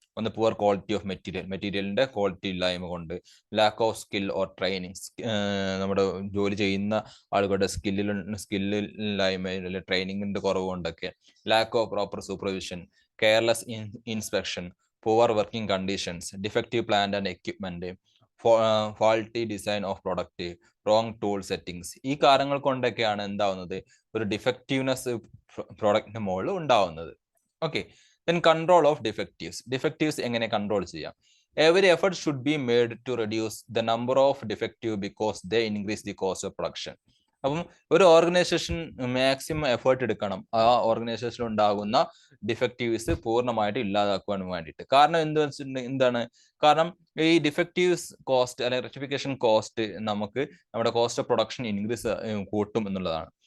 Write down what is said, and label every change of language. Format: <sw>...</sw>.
<en>ഒന്ന്, poor quality of</en> <ml>മെറ്റീരിയലിന്റെ quality ഇല്ലായ്മ കൊണ്ട്,</ml> <en>lack of skill or training,</en> <ml>നമ്മുടെ ജോലി ചെയ്യുന്ന ആളുകളുടെ സ്കില്ലില്ലായ്മ, ട്രെയിനിങ്ങിന്റെ കുറവ് കൊണ്ടൊക്കെ,</ml> <en>Lack of proper supervision, careless inspection, poor working conditions, defective plant and equipment, faulty design of product, wrong tool settings.</en> <ml>ഈ കാരണങ്ങൾ കൊണ്ടൊക്കെയാണ് എന്താവുന്നത്? ഒരു ഡിഫക്റ്റീവ്നെസ് പ്രോഡക്റ്റിന്റെ മുകളിൽ ഉണ്ടാവുന്നത്.</ml> <en>okay, then control of defectives</en> <ml>എങ്ങനെ കൺട്രോൾ ചെയ്യാം?</ml> <en>Every effort should be made to reduce the number of defective because they increase the cost of production.</en> <ml>അപ്പം ഒരു organisation maximum effort എടുക്കണം ആ ഓർഗനൈസേഷനിൽ ഉണ്ടാകുന്ന ഡിഫക്റ്റീവ്സ് പൂർണ്ണമായിട്ട് ഇല്ലാതാക്കുവാൻ വേണ്ടിയിട്ട്. കാരണം എന്താണ്? കാരണം ഈ ഡിഫക്റ്റീവ്സ് കോസ്റ്റ് അല്ലെങ്കിൽ റെക്ടിഫിക്കേഷൻ കോസ്റ്റ് നമുക്ക് നമ്മുടെ കോസ്റ്റ് ഓഫ് പ്രൊഡക്ഷൻ ഇൻക്രീസ് കൂട്ടും എന്നുള്ളതാണ്.</ml>